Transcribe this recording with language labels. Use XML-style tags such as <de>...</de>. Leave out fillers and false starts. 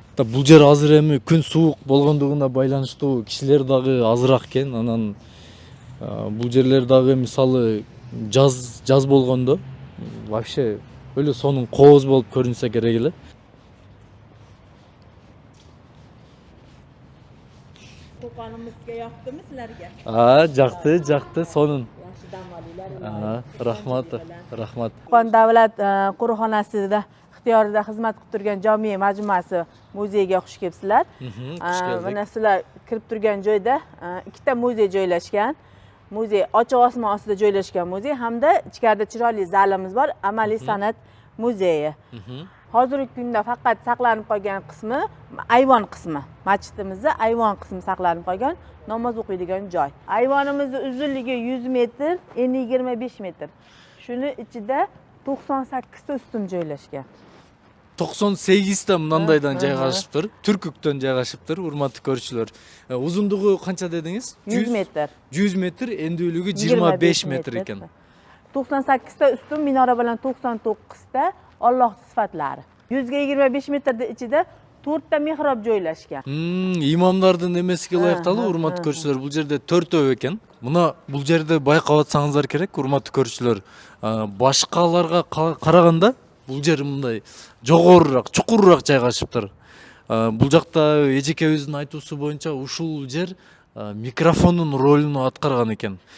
<ky>Бул жер азыр эми күн суук болгондугуна байланыштуу кишилер дагы азыраак экен. Анан бул жерлер дагы мисалы жаз болгондо вообще өлө сонун кооз болуп көрүнсө керек эле.</ky> <uz>Qo'qonimizga yoqdimi sizlarga?</uz> <ky>Жакты, сонун.</ky> <uz>Yaxshi dam olinglar. Rahmat. Qo'qon davlat qo'riqxonasida ixtiyorida xizmat qilib turgan Jome majmuasi muzeyiga xush kelibsizlar. Mana sizlar kirib turgan joyda ikkita muzey joylashgan. Muzey ochiq osmon ostida joylashgan muzey hamda ichkarida chiroyli zalimiz bor, amaliy san'at muzeyi. Hozirgi kunda faqat saqlanib qolgan qismi ayvon qismi. Masjidimizda ayvon qismi saqlanib qolgan, namoz o'qiydigan joy. Ayvonimizning uzunligi 100 metr, eni 25 metr. Shuni ichida 98 ta ustun joylashgan.</uz> <ky>98 ta мындайдан жайгашыптыр. Түркүктөн жайгашыптыр, урматтуу көрүүчүлөр. Узундугу канча дедиңиз? 100 метр. 100 метр, эндүүлүгү 25 метр экен.</ky> <uz>98 ta ustun minora bilan 99 ta Alloh sifatlari. 125 metrda ichida 4 ta mehrob joylashgan.</uz> <ky>Имамдардын эмесиге ылайыкталуу, урматтуу көрүүчүлөр, бул жерде 4 экен. Мына бул жерде байкап атсаңыздар керек, урматтуу көрүүчүлөр. Башкаларга караганда бул жер мындай жогорураак, чукурураак жайгашыптыр. Бул жакта эжекебиздин айтуусу боюнча ушул жер микрофондун ролун аткарган экен.</ky>